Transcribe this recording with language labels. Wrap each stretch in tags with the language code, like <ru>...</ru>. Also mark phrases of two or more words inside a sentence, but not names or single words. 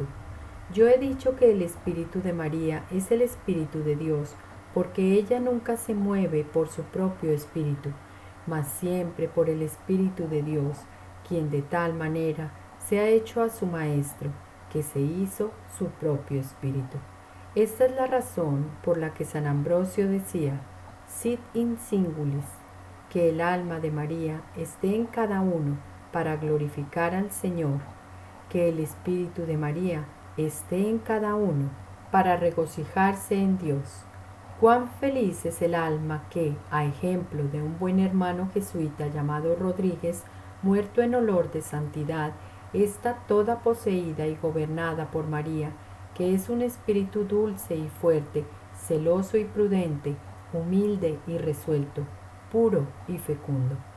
<es>Yo he dicho que el Espíritu de María es el Espíritu de Dios, porque ella nunca se mueve por su propio espíritu, mas siempre por el Espíritu de Dios, quien de tal manera se ha hecho a su Maestro, que se hizo su propio espíritu. Esta es la razón por la que San Ambrosio decía,</es> <la>sit in singulis,</la> <es>que el alma de María esté en cada uno para glorificar al Señor, que el Espíritu de María esté en cada uno para regocijarse en Dios. Cuán feliz es el alma que, a ejemplo de un buen hermano jesuita llamado Rodríguez, muerto en olor de santidad, está toda poseída y gobernada por María, que es un espíritu dulce y fuerte, celoso y prudente, humilde y resuelto, puro y fecundo.</es>